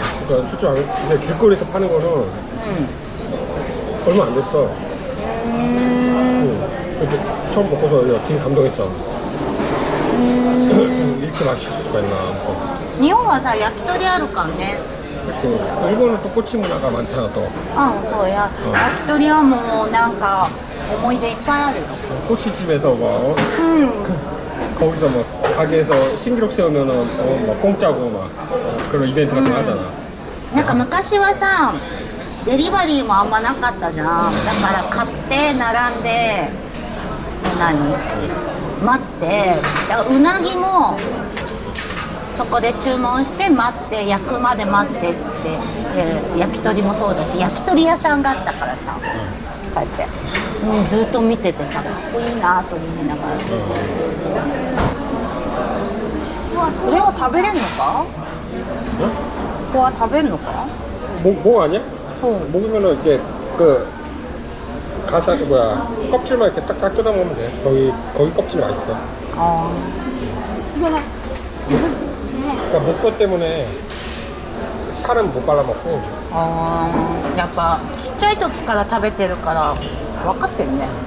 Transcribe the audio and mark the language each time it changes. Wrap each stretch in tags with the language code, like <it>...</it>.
<ko>그러니까 술집 안 근데 길거리에서 파는 거는 얼마 안 됐어. 근데 처음 먹고서 되게 감동했어. 이렇게 맛있을 수가 있나.</ko> <ja>日本はさ、焼き鳥あるからね。</ja> <ko>그렇지. 일본은 또 꼬치 문화가 많잖아 또.</ko> <ja>あ、そうや。焼き鳥はもうなんか思い出いっぱいあるよ。</ja> <ko>꼬치집에서 뭐 거기서 뭐 가게에서 신기록 세우면은 뭐 공짜고 막 그런 이벤트 같은 거 하잖아.</ko> <ja>なんか昔はさ、デリバリーもあんまなかったじゃん。だから買って並んで待って、だからうなぎもそこで注文して待って焼くまで待ってって、焼き鳥もそうだし、焼き鳥屋さんがあったからさ、こうやって、ずっと見ててさ、かっこいいなと思いながら。これは食べれんのか？ここは食べんのか？</ja> <ko>목 아니야? 목이면은 이제 그 가사 뭐야 껍질만 이렇게 딱딱 뜯어 먹으면 돼. 거기 껍질 맛있어. 그러니까 목뼈 때문에 살은 못 발라 먹고.</ko> <ja>やっぱちっちゃい時から食べてるから分かってるね。</ja>